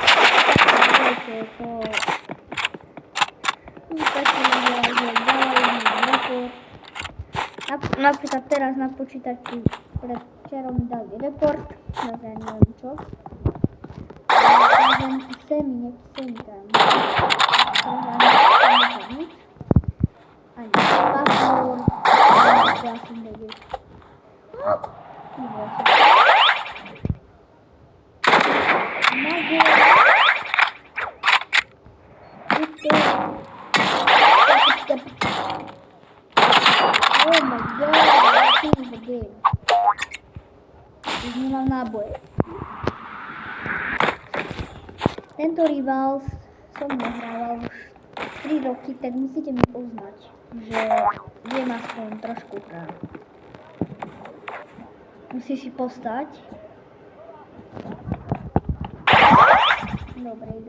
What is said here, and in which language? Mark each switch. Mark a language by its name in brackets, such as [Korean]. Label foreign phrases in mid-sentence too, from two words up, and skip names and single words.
[Slovak] Napríklad teraz na počítači pred včerom mi dali report, ja neviem čo. Nechce mi tam. Ani password, ja som debil. [English] Oh my god, I think the game. [Slovak] Už nemám náboje. Tento Rivals som nehrával už 3 roky, tak musíte mi uznať, že viem aspoň trošku hrať. Musíš si postať. Dobre.